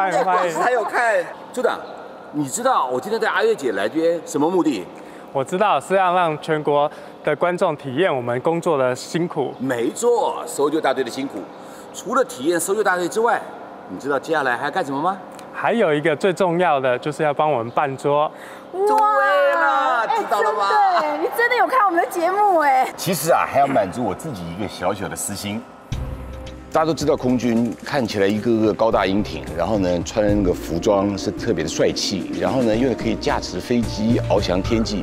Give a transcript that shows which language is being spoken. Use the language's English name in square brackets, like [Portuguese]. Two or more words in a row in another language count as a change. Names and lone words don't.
[Chinese] 還有看處長，你知道我今天帶阿月姐來這邊什麼目的？我知道是要讓全國的觀眾體驗我們工作的辛苦。沒錯，搜救大隊的辛苦，除了體驗搜救大隊之外，你知道接下來還要幹什麼嗎？還有一個最重要的，就是要幫我們辦桌。對了，知道少了吧？对，你真的有看我们的节目哎。其实啊，还要满足我自己一个小小的私心。大家都知道，空军看起来一个个高大英挺，然后呢，穿的那个服装是特别的帅气，然后呢，又可以驾驶飞机翱翔天际。